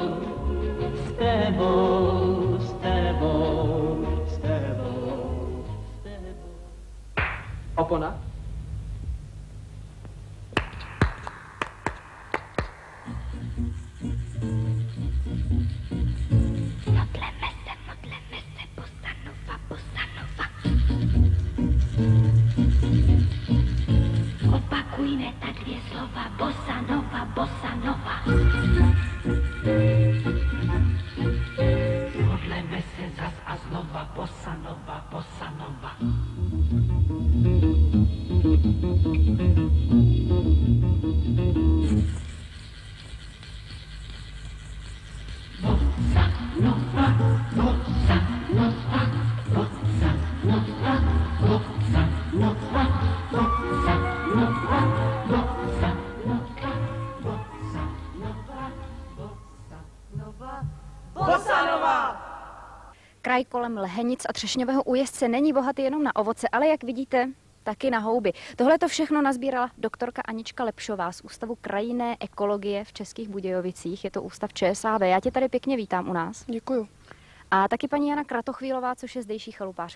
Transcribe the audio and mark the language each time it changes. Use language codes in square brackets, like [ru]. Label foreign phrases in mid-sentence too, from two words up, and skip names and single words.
[cs] S tebou, s tebou, s tebou, s tebou. Opona? Modleme se, bossa nova, bossa nova. Opakujme ta 2 slova, bossa nova, bossa nova. Modleme se zas a znova, bossa nova, bossa nova. Bossa nova, bossa nova, bossa nova, bossa nova, bossa nova, bossa nova, bossa nova, bossa nova, bossa nova. Kraj kolem Lhenic a Třešňového Újezdce není bohatý jenom na ovoce, ale jak vidíte, taky na houby. Tohle to všechno nazbírala doktorka Anička Lepšová z Ústavu krajinné ekologie v Českých Budějovicích. Je to ústav ČSAV. Já tě tady pěkně vítám u nás. Děkuju. A taky paní Jana Kratochvílová, což je zdejší chalupářka.